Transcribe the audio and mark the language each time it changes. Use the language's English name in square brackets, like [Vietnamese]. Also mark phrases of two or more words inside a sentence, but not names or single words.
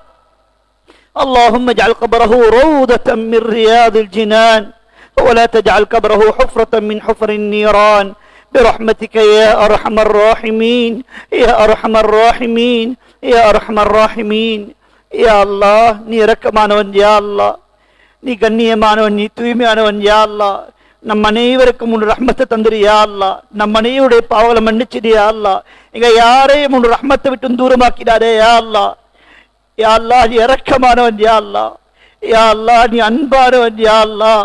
[Arabic] اللهم اجعل قبره روضة من رياض الجنان، ولا تجعل قبره حفرة من حفر النيران برحمتك يا أرحم الراحمين يا أرحم الراحمين يا أرحم الراحمين. يا الله [Tamil] நீ இரக்கமானவன், [Arabic] يا الله [Tamil] நீ கண்ணியமானவன், நீ தூய்மையானவன், [Arabic] يا الله [Tamil] நம் அனைவருக்கும் உன் ரஹ்மத்தை தந்துரு [Arabic] يا الله. [Tamil] நம் அனைவருடைய பாவங்களை மன்னிச்சிடு [Arabic] يا الله. [Tamil] எங்க யாரையும் உன் ரஹ்மத்தை விட்டு தூரமாக்கிடாதே [Arabic] يا الله. يا الله [Tamil] நீ இரக்கமானவன், [Arabic] يا الله. يا الله [Tamil] நீ அன்பானவன், [Arabic] يا الله.